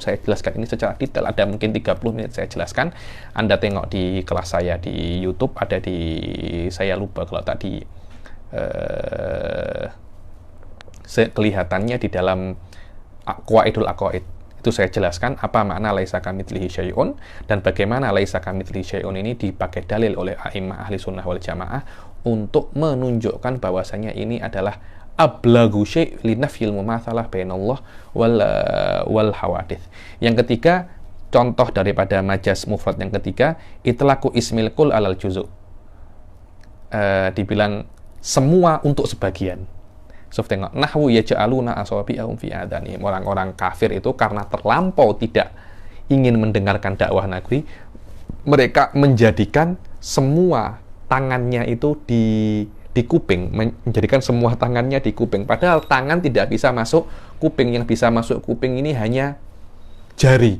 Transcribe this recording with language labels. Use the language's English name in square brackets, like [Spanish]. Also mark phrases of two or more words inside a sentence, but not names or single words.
[Indonesian] Saya jelaskan ini secara detail, ada mungkin 30 menit saya jelaskan. Anda tengok di kelas saya di YouTube, ada di, saya lupa kalau tadi kelihatannya di dalam Qawaidul Aqaid. Itu saya jelaskan apa makna [Arabic] ليس كمثله شيء [Indonesian] dan bagaimana [Arabic] ليس كمثله شيء [Indonesian] ini dipakai dalil oleh [Arabic] أئمة أهل السنة والجماعة [Indonesian] untuk menunjukkan bahwasanya ini adalah [Arabic] أبلغ شيء لنفي المماثلة بين الله والحوادث. [Indonesian] Yang ketiga, contoh daripada majaz mufrad yang ketiga, [Arabic] إطلاق اسم الكل على الجزء'. [Indonesian] Dibilang semua untuk sebagian. So, tengok, [Arabic] نحو يجعلون أصابعهم في آذانهم. [Indonesian] Orang-orang kafir itu karena terlampau tidak ingin mendengarkan dakwah Nabi, mereka menjadikan semua tangannya itu di kuping, menjadikan semua tangannya di kuping. Padahal tangan tidak bisa masuk kuping, yang bisa masuk kuping ini hanya jari.